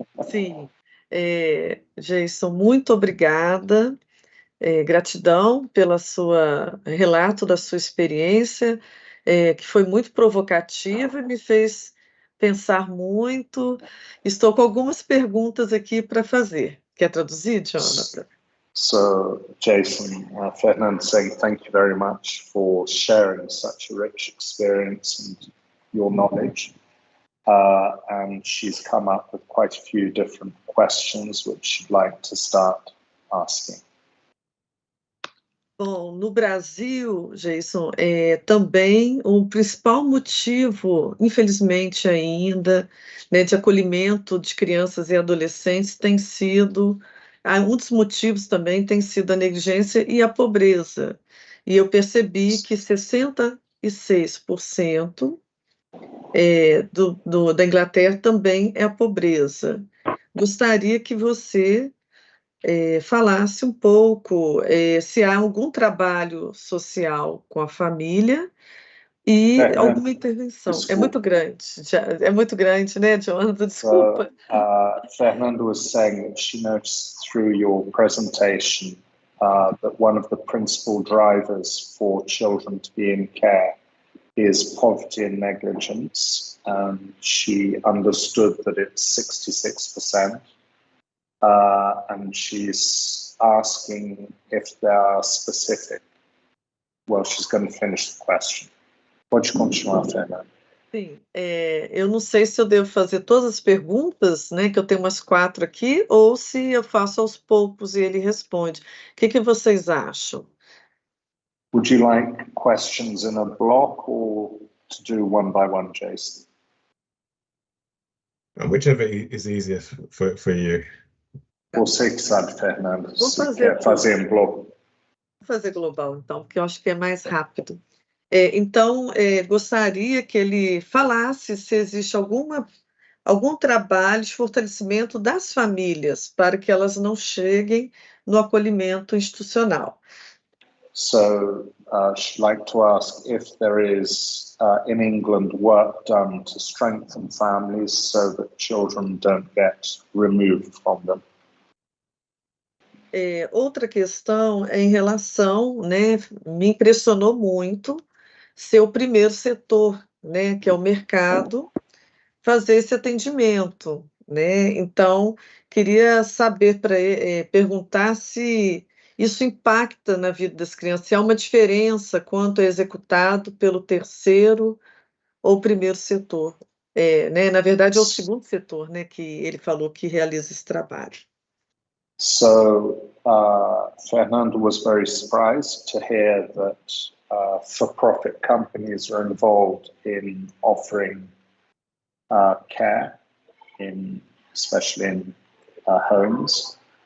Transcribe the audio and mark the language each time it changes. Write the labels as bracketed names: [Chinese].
[Portuguese] Sim. Jason, muito obrigada. Gratidão pelo relato da sua experiência, que foi muito provocativa e me fez pensar muito. Estou com algumas perguntas aqui para fazer. Quer traduzir, Jonathan? [English] So, Jason, Fernanda saying thank you very much for sharing such a rich experience and your knowledge. And she's come up with quite a few different questions which she'd like to start asking. [Portuguese] Bom, no Brasil, Jason, também o principal motivo, infelizmente ainda, né, de acolhimento de crianças e adolescentes tem sido, um dos motivos também tem sido a negligência e a pobreza. E eu percebi que 66% da Inglaterra também é a pobreza. Gostaria que você falasse um pouco se há algum trabalho social com a família e alguma intervenção. Desculpa. É muito grande, né, Jonathan? Desculpa. [English] Fernanda was saying that she noticed through your presentation that one of the principal drivers for children to be in care is poverty and negligence. She understood that it's 66%. And she's asking if there are specific... Well, she's going to finish the question. [Portuguese] Pode continuar, Fernanda. Sim, eu não sei se eu devo fazer todas as perguntas, né, que eu tenho umas 4 aqui, ou se eu faço aos poucos e ele responde. O que vocês acham? [English] Would you like questions in a block or to do one by one, Jason? Whichever is easier for you. [Portuguese] Você que sabe, Fernanda. Vou quer fazer em bloco. Vou fazer global, então, porque eu acho que é mais rápido. Então, gostaria que ele falasse se existe algum trabalho de fortalecimento das famílias para que elas não cheguem no acolhimento institucional. [English] So, she'd like to ask if there is, in England, work done to strengthen families so that children don't get removed from them. [Portuguese] Outra questão é em relação, né, me impressionou muito ser o primeiro setor, né, que é o mercado, fazer esse atendimento, né? Então, queria saber perguntar se isso impacta na vida das crianças, se há uma diferença quanto é executado pelo terceiro ou primeiro setor. Né? Na verdade, é o segundo setor, né, que ele falou que realiza esse trabalho. [English] So, Fernanda was very surprised to hear that for-profit companies are involved in offering care, especially in homes.